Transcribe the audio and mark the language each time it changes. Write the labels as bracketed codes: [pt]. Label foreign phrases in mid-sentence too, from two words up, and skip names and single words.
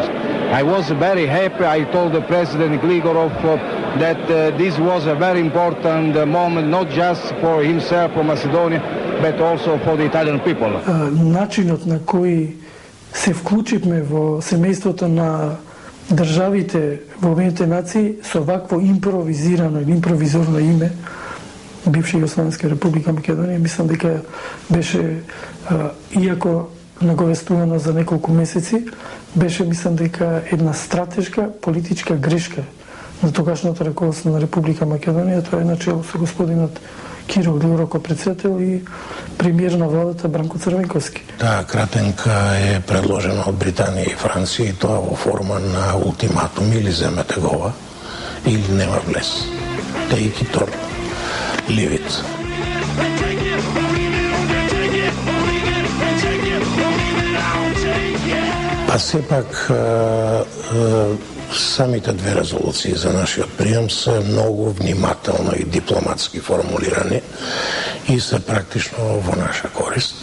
[en] I was very happy. I told the President Gligorov that this was a very important moment, not just for himself, for Macedonia, but also for the Italian people. [mk] Начинот на кој се вклучивме во семејството на државите во Обединетите нации со вакво импровизирано или импровизорно име, бивша Југословенска република Македонија, мислам дека беше, иако наговестувано за неколку месеци, беше, мислам дека, една стратешка политичка грешка на тогашното раководство на Република Македонија. Тоа е начело со господинот Киро Глигоров како председател и премиер на владата Бранко Црвенковски. Таа кратенка е предложена од Британија и Франција и тоа во форма на ултиматум, или земете гова, или нема влез. [en] Take it or leave it. [mk] А сепак самите две резолуции за нашиот прием се многу внимателно и дипломатски формулирани и се практично во наша корист.